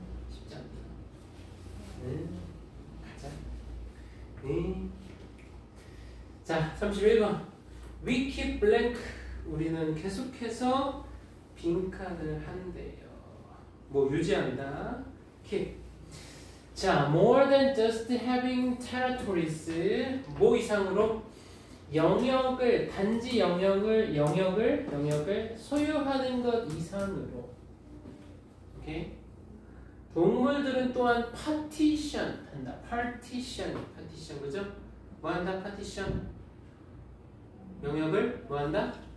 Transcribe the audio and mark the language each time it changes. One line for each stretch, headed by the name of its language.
Korean: 쉽지 않다. 가자. 자, 31번.
English: We keep blank.
Korean: 우리는 계속해서 빈칸을 한대요. 뭐 유지한다. keep.
English: 자, more than just having territories.
Korean: 뭐 이상으로 영역을, 단지 영역을 소유하는 것 이상으로. 오케이? 동물들은 또한 partition 한다. partition, 그죠? 뭐 한다? partition. 영역을 뭐 한다?